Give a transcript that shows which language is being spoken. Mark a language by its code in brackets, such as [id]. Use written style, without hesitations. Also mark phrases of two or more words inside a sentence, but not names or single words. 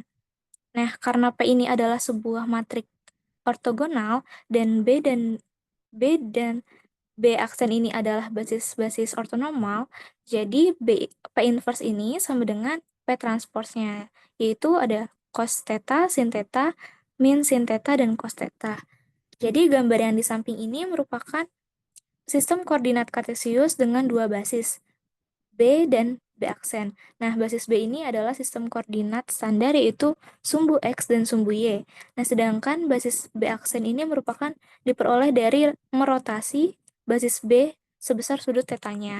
[id] Nah, karena P ini adalah sebuah matriks ortogonal dan B dan B aksen ini adalah basis-basis ortonormal, jadi P inverse ini sama dengan P transpose-nya, yaitu ada cos theta, sin theta, min sin theta, dan cos theta. Jadi gambar yang di samping ini merupakan sistem koordinat kartesius dengan dua basis, B dan B aksen. Nah, basis B ini adalah sistem koordinat standar yaitu sumbu X dan sumbu Y. Nah, sedangkan basis B aksen ini merupakan diperoleh dari merotasi basis B sebesar sudut tetanya.